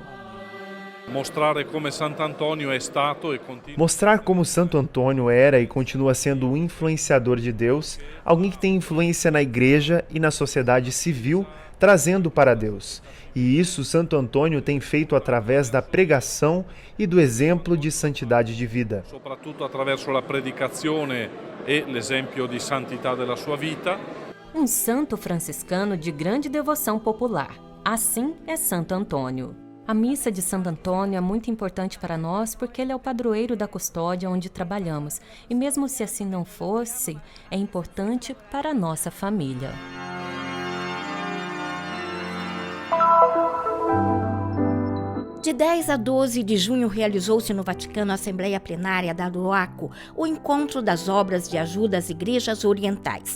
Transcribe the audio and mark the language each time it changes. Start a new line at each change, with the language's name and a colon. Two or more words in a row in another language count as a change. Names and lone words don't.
Portuguese: Mostrar como Santo Antônio era e continua sendo um influenciador de Deus, alguém que tem influência na igreja e na sociedade civil, trazendo para Deus. E isso Santo Antônio tem feito através da pregação e do exemplo de santidade de vida.
Italian: Soprattutto attraverso la predicazione e l'esempio di santità della sua vita.
Portuguese: Um santo franciscano de grande devoção popular. Assim é Santo Antônio. A missa de Santo Antônio é muito importante para nós porque ele é o padroeiro da custódia onde trabalhamos. E mesmo se assim não fosse, é importante para a nossa família. De 10 a 12 de junho realizou-se no Vaticano a Assembleia Plenária da LOACO, o encontro das obras de ajuda às igrejas orientais.